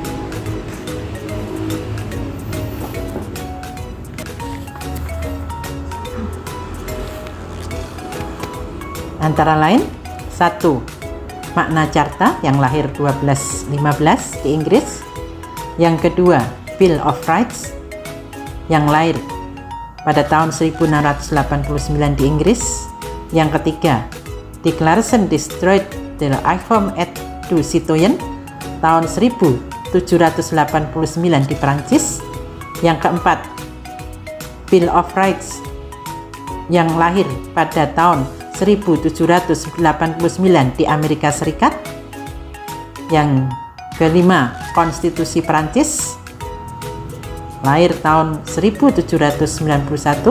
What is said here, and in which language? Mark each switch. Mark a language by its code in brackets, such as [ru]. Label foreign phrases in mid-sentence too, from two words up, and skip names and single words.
[id] Antara lain, 1. Magna Carta yang lahir 1215 di Inggris. Yang kedua, Bill of Rights yang lahir pada tahun 1689 di Inggris. Yang ketiga, Declaration Destroyed de l'Homme et du Citoyen tahun 1789 di Prancis. Yang keempat, Bill of Rights yang lahir pada tahun 1789 di Amerika Serikat. Yang kelima, Konstitusi Prancis lahir tahun 1791.